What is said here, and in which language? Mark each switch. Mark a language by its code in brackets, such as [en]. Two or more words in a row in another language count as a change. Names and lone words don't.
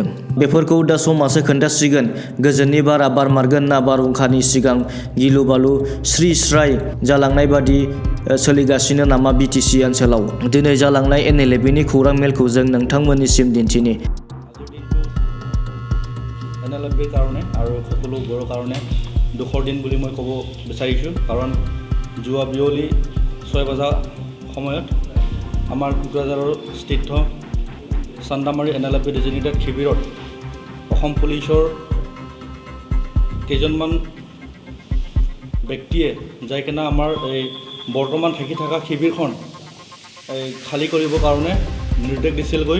[brx] बेफोरखौ दा समासो खोन्थासिगोन। गोजोननि बारा बारमारगोन ना बारहुंखानि सिगां गिलु-बालु स्रि-स्राय जालांनाय बादि सोलिगासिनो नामा BTC ओनसोलाव? दिनै जालांनाय NLFB-नि खौरां मेलखौ जों नोंथांमोननिसिम दिन्थिनि। [as] NLFB-ৰ কাৰণে আৰু সকলোবোৰৰ কাৰণে দুখৰ দিন বুলি মই ক'ব বিচাৰিছোঁ। কাৰণ যোৱা বিয়লি 6 বজা সময়ত আমাৰ কোকৰাঝাৰৰ স্থিত চান্দামাৰী NLFB ডেজিগনেটেড শিবিৰত অসম পুলিচৰ কেইজনমান ব্যক্তিয়ে যাই কিনে আমাৰ এই বৰ্তমান থাকি থকা শিবিৰখন খালী কৰিবৰ কাৰণে নিৰ্দেশ দিছিলগৈ।